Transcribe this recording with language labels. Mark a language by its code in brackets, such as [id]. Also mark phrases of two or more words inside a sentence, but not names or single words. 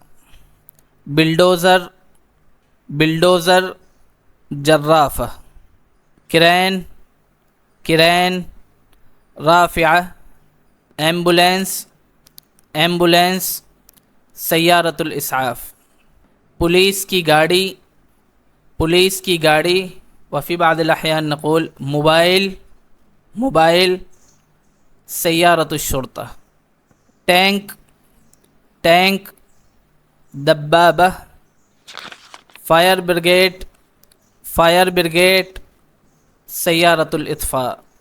[ar] بلڈوزر جرافہ. کرین رافعہ. ایمبولینس سیارۃ الاسعاف. [ur] پولیس کی گاڑی [ar] وفی بعض الاحیان نقول موبائل سیارۃ الشرطہ. ٹینک دبابہ. [en] fire brigade [ar] سیارۃ الاطفاء.